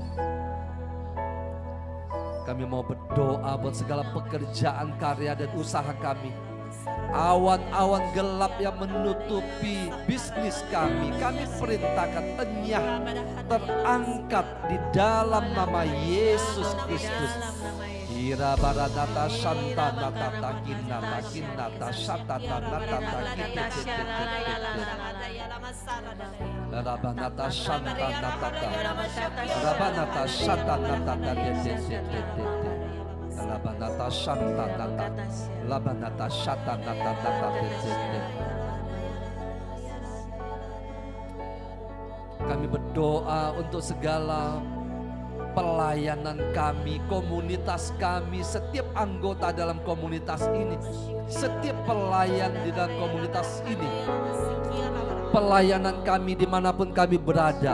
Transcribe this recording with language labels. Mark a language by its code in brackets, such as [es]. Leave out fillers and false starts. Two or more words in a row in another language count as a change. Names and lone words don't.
[id] Kami mau berdoa buat segala pekerjaan, karya dan usaha kami. Awan-awan gelap yang menutupi bisnis kami perintahkan enyah terangkat di dalam nama Yesus Kristus. Ira baradata shanta nata kinata kinata shata nata Rabanata shanta nata Rabanata shata nata Rabanata shanta nata Rabanata shata nata. Kami berdoa untuk segala pelayanan kami, komunitas kami, setiap anggota dalam komunitas ini, setiap pelayan di dalam komunitas ini, pelayanan kami dimanapun kami berada.